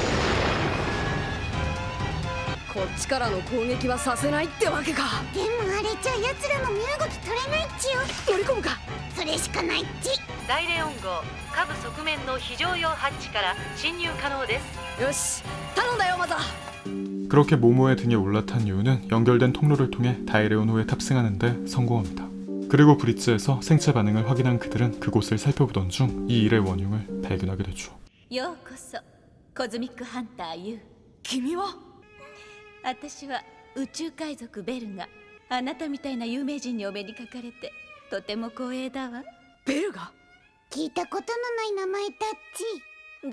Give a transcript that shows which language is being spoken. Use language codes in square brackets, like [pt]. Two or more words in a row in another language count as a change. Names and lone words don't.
[ja] まずいな。こっちからの攻撃はさせないってわけか。でもあれじゃ奴らの身動き取れないっちよ。乗り込むか。それしかないっち。大レオン号下部側面の非常用ハッチから侵入可能です。よし頼んだよマザ。 [ko] 그렇게 모모의 등에 올라탄 유우는 연결된 통로를 통해 다이레온호에 탑승하는 데 성공합니다. 그리고 브릿지에서 생체 반응을 확인한 그들은 그곳을 살펴보던 중 이 일의 원흉을 발견하게 되죠. [ja] ようこそコズミックハンター U。君は。私は宇宙海賊ベルがあなたみたいな有名人にお目にかかれてとても光栄だわ。ベルが。聞いたことのない名前だっち。